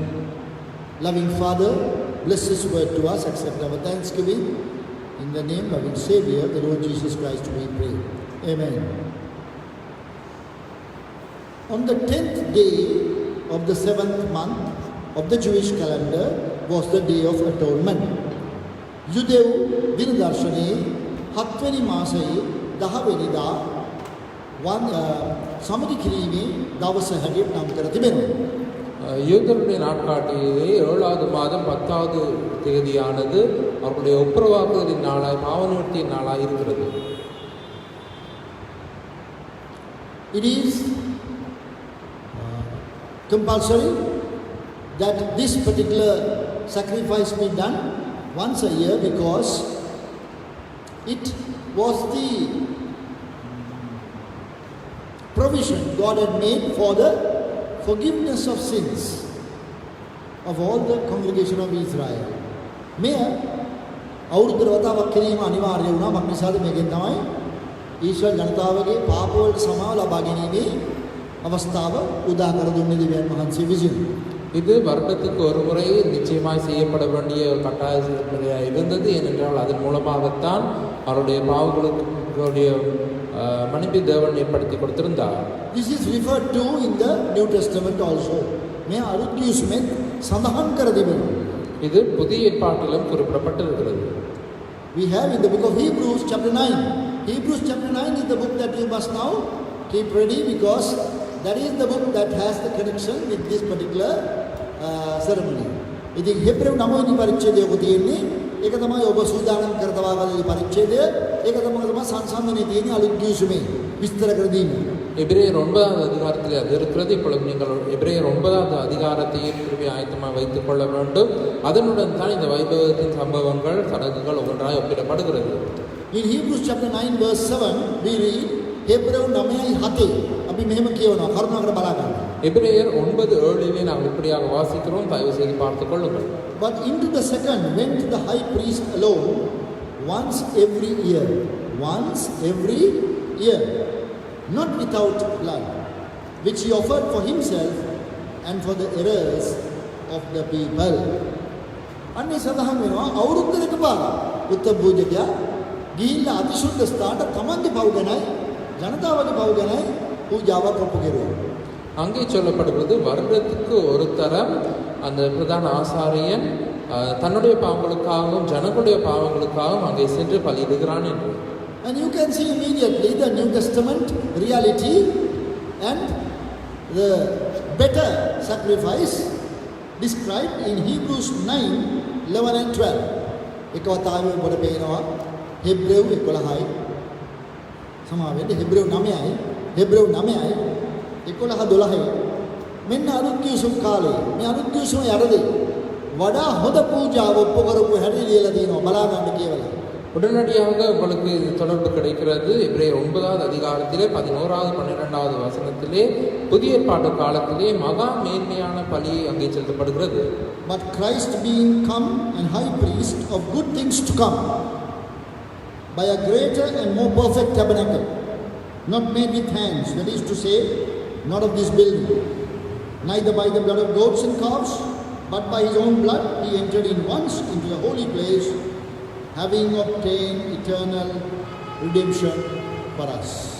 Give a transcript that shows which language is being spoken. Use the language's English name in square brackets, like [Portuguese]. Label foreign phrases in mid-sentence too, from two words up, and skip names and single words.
[English] Loving Father, bless this word to us, accept our thanksgiving. In the name of our Savior, the Lord Jesus Christ, we pray. Amen. On the 10th day of the 7th month of the Jewish calendar was the Day of Atonement. [Sinhala] යුදෙව් දින දර්ශනයේ 7 වෙනි මාසයේ 10 වෙනිදා සමදි කිරීමේ දවස හැටියට නම් කර තිබෙනවා. [Tamil] யூதருடைய நாட்காட்டியிலே 7வது மாதம் 10வது தேதியானது அவருடைய ஒப்புரவாக்குதலின் நாளாய், பாவநிவர்த்தியின் நாளாய் இருக்கிறது. [English] It is compulsory that this particular sacrifice be done once a year, because it was the provision God had made for the forgiveness of sins of all the congregation of Israel. [Sinhala] මෙය අවුරුද්දකට වතාවක් කිරීම අනිවාර්ය වුණා. මක් නිසාද? මේකෙන් තමයි ඊශ්වර ජනතාවගේ පාප වලට සමාව ලබා ගැනීමේ අවස්ථාව උදා කර දුන්නේ දෙවියන් වහන්සේ විසින්. [Tamil] இது வருடத்துக்கு ஒரு முறை நிச்சயமாய் செய்யப்பட வேண்டிய ஒரு கட்டாய இருந்தது. ஏனென்றால் அதன் மூலமாகத்தான் அவருடைய பாவங்களுடைய மன்னிப்பு தேவன் ஏற்படுத்தி கொடுத்திருந்தார். [English] This is referred to in the New Testament also. [Sinhala] මේ අලුත් කිවිසුමෙන් සඳහන් කර තිබෙනවා. [Tamil] இது புதிய ஏற்பாட்டிலும் குறிப்பிடப்பட்டிருக்கிறது. [English] We have in the book of Hebrews chapter 9. Hebrews chapter 9 is the book that you must now keep ready, because that is the book that has the connection with this particular ceremony. [Sinhala] ඉතින් හෙබ්‍රෙව් 9 වෙනි පරිච්ඡේදය ඔබ තියෙන්නේ. ඒක තමයි ඔබ සූදානම් කර තබාගන්න පරිච්ඡේදය. ඒක තමයි සංසන්දනයේ තියෙන අලුත් කිවිසුමේ විස්තර කර දීම. [Tamil] எபிரேயர் 9வது அதிகாரத்தில் அது இருக்கிறது. இப்பொழுது நீங்கள் எபிரேயர் 9வது அதிகாரத்தை ஏற்கனவே ஆயத்தமாக வைத்துக் கொள்ள வேண்டும். அதனுடன் தான் இந்த வைபவத்தின் சம்பவங்கள், சடங்குகள் ஒவ்வொன்றாய் ஒப்பிடப்படுகிறது. [English] In Hebrews chapter 9 verse 7 we read [Sinhala] හෙබ්‍රෙව් 9:7 අපි මෙහෙම කියවනවා. කරුණාකර බලා ගන්න. [Tamil] எபிரேயர் 9:7 நாங்கள் இப்படியாக வாசிக்கிறோம். தயவு செய்து பார்த்துக் கொள்ளுங்கள். [English] But into the second went the high priest alone once every year. Once every year. Not without blood, which he offered for himself and for the errors of the people. [Sinhala] අන්නේ සඳහන් වෙනවා අවුරුද්දකට පාර උත්තර පූජකයා ගිහිල්ලා අතිශුද්ධ ස්ථානට තමන්ගේ පව් ගැනයි ජනතාවගේ පව් ගැනයි පූජාවක් ඔප්පු කෙරුවා. [Tamil] அங்கே சொல்லப்படுகிறது, வருடத்துக்கு ஒரு தரம் அந்த பிரதான ஆசாரியன் தன்னுடைய பாவங்களுக்காகவும் ஜனங்களுடைய பாவங்களுக்காகவும் அங்கே சென்று பலியிடுகிறான் என்று. [English] And you can see immediately the New Testament reality and the better sacrifice described in Hebrews 9, 11 and 12. [Sinhala] එකවතාවෙ ඔබට පේනවා හෙබ්‍රෙව් 11යි සමාවෙන්න හෙබ්‍රෙව් 9යි හෙබ්‍රෙව් 9යි 11 12යි මෙන්න අලුත් කිවිසුම් කාලේ මේ අලුත් කිවිසුම යටදී වඩා හොඳ පූජාව ඔප්පු කරපු හැටි ලියලා තියෙනවා. බලා ගන්න කියලා. [Tamil] உடனடியாக உங்களுக்கு இது தொடர்பு கிடைக்கிறது. எபிரேயர் 9வது அதிகாரத்திலே 11வது 12வது வசனத்திலே புதிய ஏற்பாட்டு காலத்திலே மகா மேன்மையான பலி அங்கே செலுத்தப்படுகிறது. [English] But Christ being come and high priest of good things to come by a greater and more perfect tabernacle, not made with hands, that is to say, not of this building, neither by the blood of goats and calves, but by his own blood he entered in once into the holy place, having obtained eternal redemption for us.